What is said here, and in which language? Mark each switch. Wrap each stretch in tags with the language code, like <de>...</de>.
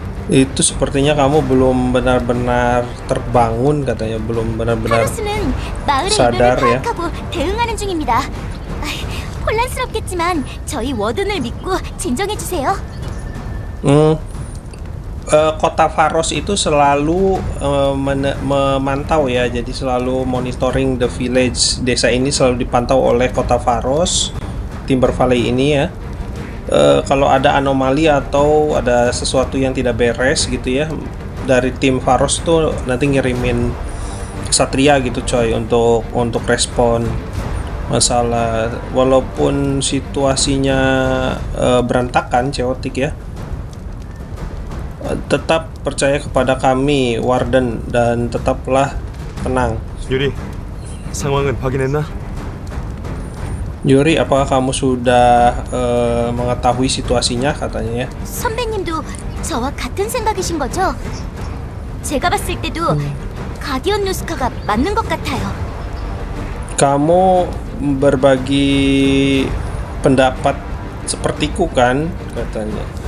<id>Itu sepertinya kamu belum benar-benar terbangun katanya, belum benar-benar.</id> <ko>카로스는 마을의</ko> <id>sadar</id> <ko>이변을</ko> <id>ya.</id> <ko>파악하고 대응하는 중입니다. 혼란스럽겠지만 저희 워든을 믿고 진정해 주세요.</ko> <id>Kota Faros itu selalu memantau ya, jadi selalu</id> <en>monitoring the village.</en> <id>Desa ini selalu dipantau oleh Kota Faros, Timber Valley ini ya. Kalau ada anomali atau ada sesuatu yang tidak beres gitu ya, dari tim Faros tuh nanti ngirimin Satria gitu coy untuk respon masalah. Walaupun situasinya berantakan, chaotic ya, tetap percaya kepada kami, Warden, dan tetaplah tenang.</id> <ko>유리, 상황은 확인했나?</ko> <id>Yuri, apakah kamu sudah mengetahui situasinya katanya ya?</id> <ko>선배님도 저와 같은 생각이신 거죠? 제가 봤을 때도 가디언 누스카가 맞는 것 같아요.</ko> <id>Kamu berbagi pendapat sepertiku kan katanya.</id>